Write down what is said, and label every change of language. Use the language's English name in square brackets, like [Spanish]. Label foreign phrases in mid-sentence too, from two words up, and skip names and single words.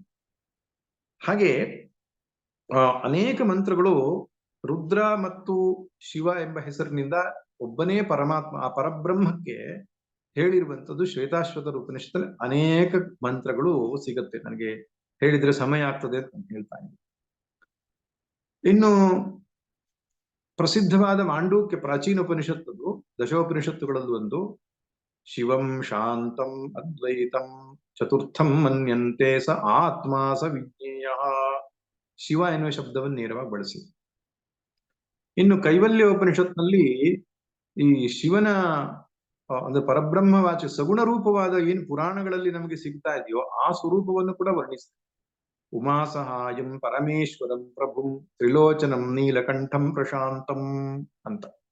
[Kannada] ಹಾಗೆ ಅನೇಕ ಮಂತ್ರಗಳು ರುದ್ರ ಮತ್ತು ಶಿವ ಎಂಬ ಹೆಸರಿನಿಂದ ಒಬ್ಬನೇ ಪರಮಾತ್ಮ, ಆ ಪರಬ್ರಹ್ಮಕ್ಕೆ ಹೇಳಿರುವಂಥದ್ದು ಶ್ವೇತಾಶ್ವತರ ಉಪನಿಷತ್ತಲ್ಲಿ ಅನೇಕ ಮಂತ್ರಗಳು ಸಿಗುತ್ತೆ. ನನಗೆ ಹೇಳಿದ್ರೆ ಸಮಯ ಆಗ್ತದೆ ಅಂತ ಹೇಳ್ತಾ ಇದ್ದೀನಿ. ಇನ್ನು ಪ್ರಸಿದ್ಧವಾದ ಮಾಂಡೂಕ್ಯ ಪ್ರಾಚೀನ ಉಪನಿಷತ್ತದು, ದಶೋಪನಿಷತ್ತುಗಳಲ್ಲಿ ಒಂದು, [Sanskrit] ಶಿವಂ ಶಾಂತಂ ಅದ್ವೈತಂ ಚತುರ್ಥಂ ಮನ್ಯಂತೆ ಸ ಆತ್ಮ ಸ ವಿಜ್ಞೇಯ. [Kannada] ಶಿವ ಎನ್ನುವ ಶಬ್ದವನ್ನು ನೇರವಾಗಿ ಬಳಸಿ. ಇನ್ನು ಕೈವಲ್ಯ ಉಪನಿಷತ್ನಲ್ಲಿ ಈ ಶಿವನ ಅಂದ್ರೆ ಪರಬ್ರಹ್ಮವಾಚ ಸಗುಣ ರೂಪವಾದ ಏನು ಪುರಾಣಗಳಲ್ಲಿ ನಮಗೆ ಸಿಗ್ತಾ ಇದೆಯೋ ಆ ಸ್ವರೂಪವನ್ನು ಕೂಡ ವರ್ಣಿಸ್ತಾರೆ. [Sanskrit] ಉಮಾ ಸಹಾಯಂ ಪರಮೇಶ್ವರಂ ಪ್ರಭುಂ ತ್ರಿಲೋಚನಂ ನೀಲಕಂಠಂ ಪ್ರಶಾಂತಂ [Kannada] ಅಂತ.